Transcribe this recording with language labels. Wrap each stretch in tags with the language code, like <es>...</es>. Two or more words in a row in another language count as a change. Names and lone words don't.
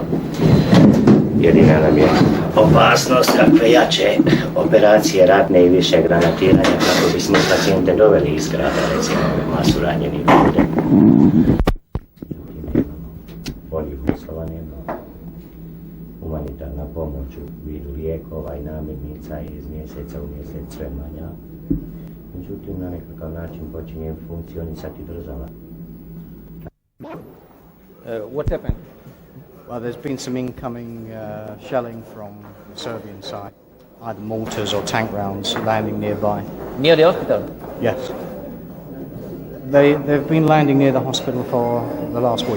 <bs>Jedina nam je opasnost kakve jače operacije ratne i više granatiranja kako bismo pacijente doveli iz grada, recimo masu ranjenih ljudi. Boljih uslova nema. Humanitarna pomoć u vidu lijekova i namirnica je iz mjeseca u mjesec sve manja. Međutim, na nekakav način počinje funkcionisati država.</bs> <en>What happened? Well, there's been some incoming shelling from the Serbian side, either mortars or tank rounds landing nearby. Near the hospital? Yes. They've been landing near the hospital for the last week.</en>